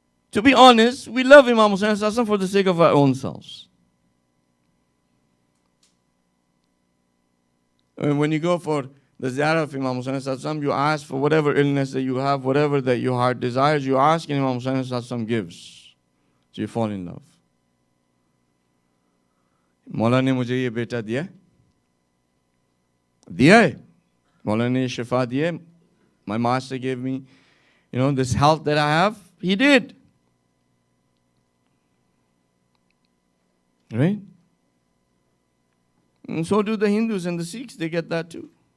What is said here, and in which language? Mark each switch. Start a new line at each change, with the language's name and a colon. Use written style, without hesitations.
English: To be honest, we love Imam Husain for the sake of our own selves. When you go for the ziyarah of Imam Husain, you ask for whatever illness that you have, whatever that your heart desires, you ask and Imam Husain gives. So you fall in love.
Hindi: मौला ने मुझे ये बेटा दिया है मौला ने शिफा दिया है.
English: My master gave me, this health that I have. He did. Right? And so do the Hindus and the Sikhs. They get that too.